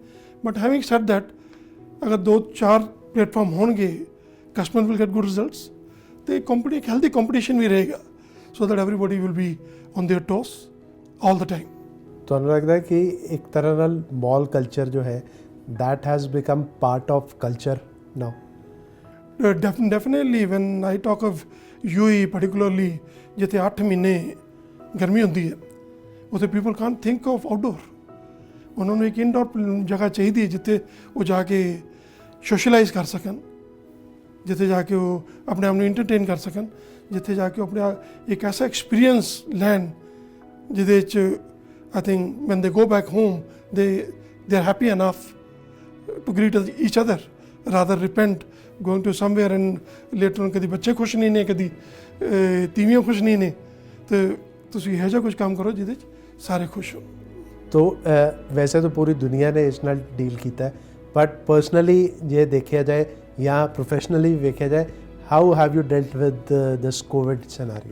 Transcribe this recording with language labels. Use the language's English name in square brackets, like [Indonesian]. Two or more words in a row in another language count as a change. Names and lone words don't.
[English] But having said that, [Punjabi] ਅਗਰ 2-4 ਪਲੇਟਫਾਰਮ ਹੋਣਗੇ, [English] customer will get good results, [Punjabi] ਅਤੇ ਇੱਕ [English] healthy competition [Punjabi] ਵੀ ਰਹੇਗਾ, [English] so that everybody will be on their toes all the time. [Punjabi] ਤੁਹਾਨੂੰ ਲੱਗਦਾ ਹੈ ਕਿ ਇੱਕ ਤਰ੍ਹਾਂ ਨਾਲ [English] mall culture [Punjabi] ਜੋ ਹੈ [English] that has become part of culture now? Definitely, when I talk of UAE particularly, [Punjabi] ਜਿੱਥੇ 8 ਮਹੀਨੇ ਗਰਮੀ ਹੁੰਦੀ ਹੈ, ਉੱਥੇ [English] people can't think of outdoor. [Punjabi] ਉਹਨਾਂ ਨੂੰ ਇੱਕ ਇਨਡੋਰ ਜਗ੍ਹਾ ਚਾਹੀਦੀ ਹੈ ਜਿੱਥੇ ਉਹ ਜਾ ਕੇ ਸੋਸ਼ਲਾਈਜ਼ ਕਰ ਸਕਣ, ਜਿੱਥੇ ਜਾ ਕੇ ਉਹ ਆਪਣੇ ਆਪ ਨੂੰ ਇੰਟਰਟੇਨ ਕਰ ਸਕਣ, ਜਿੱਥੇ ਜਾ ਕੇ ਉਹ ਆਪਣੇ ਇੱਕ ਐਸਾ ਐਕਸਪੀਰੀਅੰਸ ਲੈਣ ਜਿਹਦੇ 'ਚ [English] I think when they go back home, they are happy enough to greet each other rather repent going to somewhere and later on [Punjabi] ਕਦੀ ਬੱਚੇ ਖੁਸ਼ ਨਹੀਂ ਨੇ, ਕਦੀ ਤੀਵੀਆਂ ਖੁਸ਼ ਨਹੀਂ ਨੇ, ਤੇ ਤੁਸੀਂ ਇਹੋ ਜਿਹਾ ਕੁਝ ਕੰਮ ਕਰੋ ਜਿਹਦੇ 'ਚ ਸਾਰੇ ਖੁਸ਼ ਹੋ. ਤੋ ਵੈਸੇ ਤਾਂ ਪੂਰੀ ਦੁਨੀਆ ਨੇ ਇਸ ਨਾਲ ਡੀਲ ਕੀਤਾ, [English] But personally [Punjabi] ਜੇ ਦੇਖਿਆ ਜਾਏ ਜਾਂ ਪ੍ਰੋਫੈਸ਼ਨਲੀ ਵੇਖਿਆ ਜਾਏ, [English] How have you dealt with this COVID scenario?